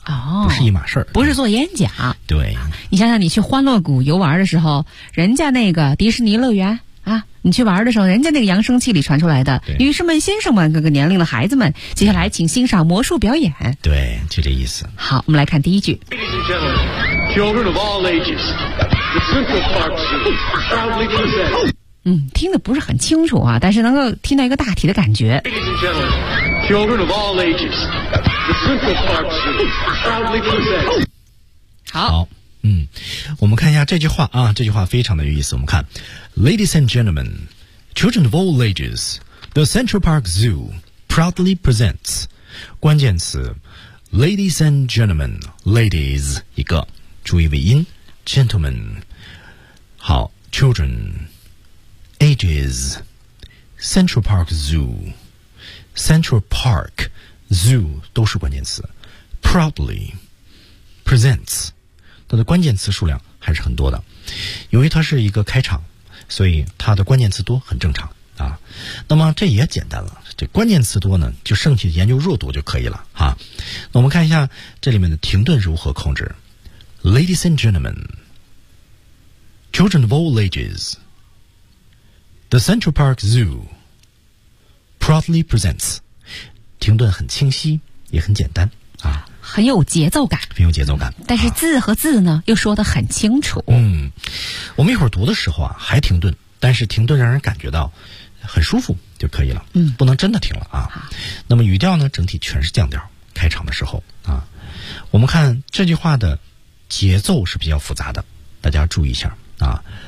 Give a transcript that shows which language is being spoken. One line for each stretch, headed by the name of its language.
Chinese: 哦，不是一码事儿，不是做演讲。对，你想想，你去欢乐谷游玩的时候，人家那个迪士尼乐园啊，你去玩的时候，人家那个扬声器里传出来的，女士们、先生们、各个年龄的孩子们，接下来请欣赏魔术表演。对，就这意思。好，我们来看第一句。
English: Children of all ages, the Central Park Zoo proudly presents.
Chinese: 嗯，听得不是很清楚啊，但是能够听到一个大体的感觉。
English: Children of all ages, the Central Park Zoo proudly presents.
Chinese: 好，嗯，我们看一下这句话啊，这句话非常的有意思。我们看
English: ，Ladies and gentlemen, children of all ages, the Central Park Zoo proudly presents.
Chinese: 关键词
English: ，Ladies and gentlemen, ladies
Chinese: 一个，注意尾音
English: ，gentlemen.
Chinese: 好
English: ，children.Ages, Central Park Zoo Central Park Zoo
Chinese: 都是关键词
English: Proudly Presents
Chinese: 它的关键词数量还是很多的，由于它是一个开场，所以它的关键词多很正常啊。那么这也简单了，这关键词多呢就剩下研究弱读就可以了啊。那我们看一下这里面的停顿如何控制。
English: Ladies and gentlemen, Children of all ages, The Central Park Zoo Proudly presents.
Chinese: 停顿很清晰也很简单啊，很有节奏感，很有节奏感，但是字和字呢、啊、又说得很清楚。嗯，我们一会儿读的时候啊还停顿，但是停顿让人感觉到很舒服就可以了。嗯，不能真的停了啊。那么语调呢整体全是降调，开场的时候啊，我们看这句话的节奏是比较复杂的，大家注意一下啊。